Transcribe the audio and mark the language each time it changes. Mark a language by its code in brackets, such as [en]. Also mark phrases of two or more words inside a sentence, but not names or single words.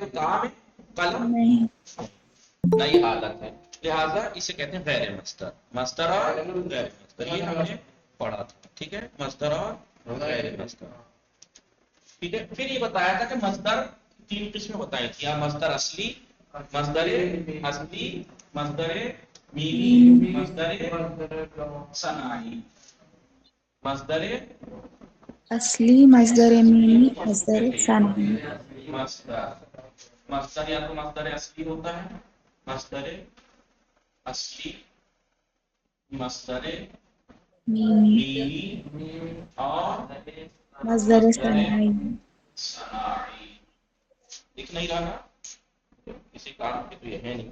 [ur] کوئی کام ہے. قلم نہیں نئی حالت ہے. لہذا اسے کہتے ہیں غیر مصدر. مصدر اور غیر مصدر یہ ہم نے پڑھا تھا. ٹھیک ہے. مصدر اور غیر مصدر. ٹھیک ہے. پھر یہ بتایا تھا کہ مصدر تین قسمیں بتائی تھی. مصدر اصلی، مصدر اصلی، مصدر میمی، مصدر صناعی. مصدر اصلی مصدر میمی مصدر ثانوی. مصدر یا تو مصدر اصلی ہوتا ہے، مصدر اصلی، مصدر میمی میمی اور مصدر مصدر ثانوی. صناعی. دکھ نہیں رہا نا کسی کام کے تو یہ ہے نہیں.